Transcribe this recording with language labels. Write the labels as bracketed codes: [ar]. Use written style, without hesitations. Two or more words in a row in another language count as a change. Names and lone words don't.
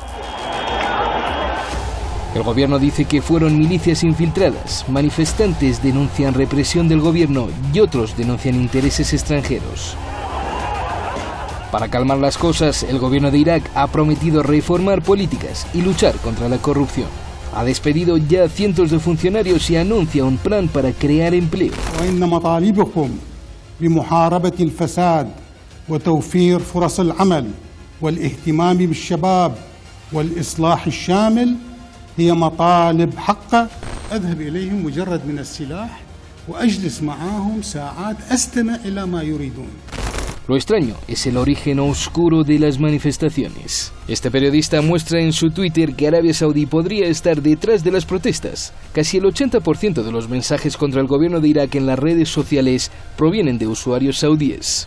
[es] El gobierno dice que fueron milicias infiltradas, manifestantes denuncian represión del gobierno y otros denuncian intereses extranjeros. Para calmar las cosas, el gobierno de Irak ha prometido reformar políticas y luchar contra la corrupción. Ha despedido ya cientos de funcionarios y anuncia un plan para crear empleo. [ar] بمحاربة الفساد وتوفير فرص العمل والاهتمام بالشباب والإصلاح الشامل هي مطالب حقة. أذهب إليهم مجرد من السلاح وأجلس معهم ساعات أستمع إلى ما يريدون. [es] Lo extraño es el origen oscuro de las manifestaciones. Este periodista muestra en su Twitter que Arabia Saudí podría estar detrás de las protestas. Casi el 80% de los mensajes contra el gobierno de Irak en las redes sociales provienen de usuarios saudíes.